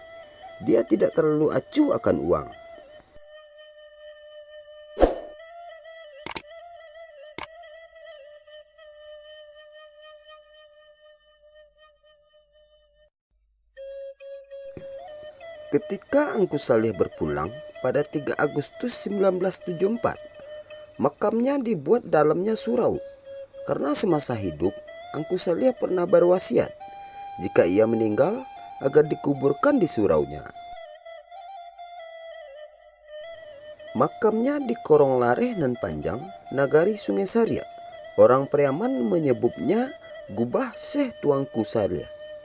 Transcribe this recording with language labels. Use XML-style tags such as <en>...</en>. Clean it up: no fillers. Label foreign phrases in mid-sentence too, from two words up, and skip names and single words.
<id>Dia tidak terlalu acuh akan uang. Ketika Angku Saliah berpulang pada 3 Agustus 1974, makamnya dibuat dalamnya surau. Karena semasa hidup, Angku Saliah pernah berwasiat jika ia meninggal agar dikuburkan di suraunya. Makamnya di Korong Lareh nan Panjang, Nagari Sungai Saria. Orang Priaman menyebutnya Gubah Syekh Tuanku Saliah.</id>